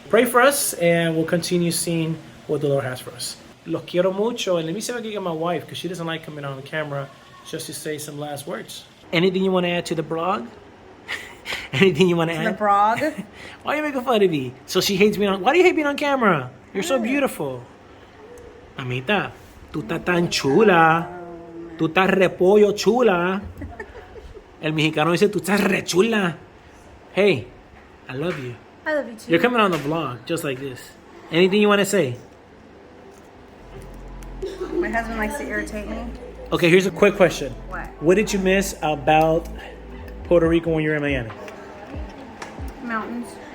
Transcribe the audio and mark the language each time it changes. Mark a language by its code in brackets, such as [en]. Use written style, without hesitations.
[en] Pray for us, and we'll continue seeing what the Lord has for us. [es] Los quiero mucho. [en] And let me see if I can get my wife, because she doesn't like coming on camera, just to say some last words. Anything you want to add to the blog? Anything you want to add? The blog? Why are you making fun of me? So she hates me on... Why do you hate me on camera? You're so beautiful. [es] Amita, tú estás tan chula. Tú estás repollo chula. El mexicano dice, tú estás re chula. [en] Hey, I love you. I love you too. You're coming on the vlog, just like this. Anything you want to say? My husband likes to irritate me. Okay, here's a quick question. What did you miss about Puerto Rico when you were in Miami? Mountains.